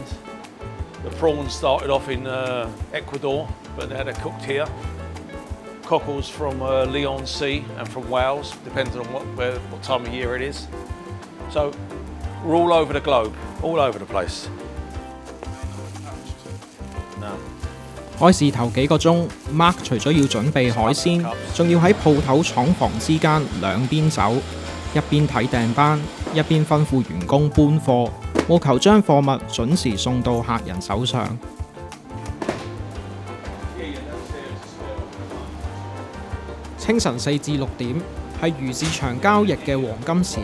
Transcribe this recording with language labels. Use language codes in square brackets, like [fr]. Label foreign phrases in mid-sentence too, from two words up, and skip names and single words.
[en] The prawns started off in Ecuador, but now they're cooked here. Cockles from Leon Sea and from Wales, depending on what time of year it is. So we're all over the globe, all over the place. No. [yue] 開市頭幾個鐘 ，Mark 除咗要準備海鮮，仲要喺鋪頭廠房之間兩邊走，一邊睇訂單，一邊吩咐員工搬貨，務求將貨物準時送到客人手上。清晨4至6點係魚市場交易嘅黃金時